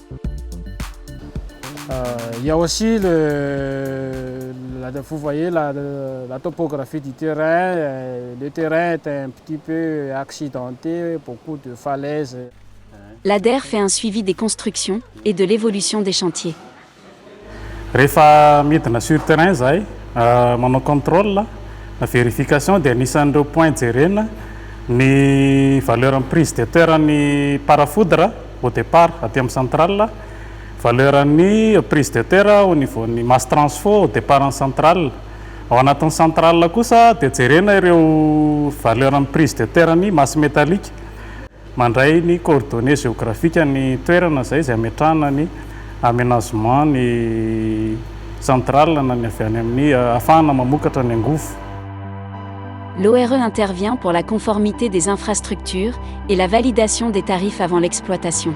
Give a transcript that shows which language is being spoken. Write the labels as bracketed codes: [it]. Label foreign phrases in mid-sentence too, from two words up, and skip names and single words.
[fr] Il y a aussi vous voyez la topographie du terrain. Le terrain est un petit peu accidenté, beaucoup de falaises. L'ADER fait un suivi des constructions et de l'évolution des chantiers. [mg] Rehefa midina [fr] sur terrain [mg] zay, manao [fr] contrôle, la vérification [mg] dia anisan'ireo [fr] point [mg] jerena ny [fr] valeur prise de terre ny parafoudre au départ [mg] aty amin'ny [fr] centrale, valeurany prise de terre au niveau ny masse transfo au départ en centrale. [mg] Ao anatin'ny centrale kosa dia jerena ireo valeuran'ny [fr] prise de terre [mg] ny [fr] masse métallique, [mg] mandray ny [fr] coordonnées géographique [mg] ny toerana zay ametrahana ny aménagement ny centrale na ny avy any amin'ny ahafahana mamokatra ny angofo. [fr] L'ORE intervient pour la conformité des infrastructures et la validation des tarifs avant l'exploitation.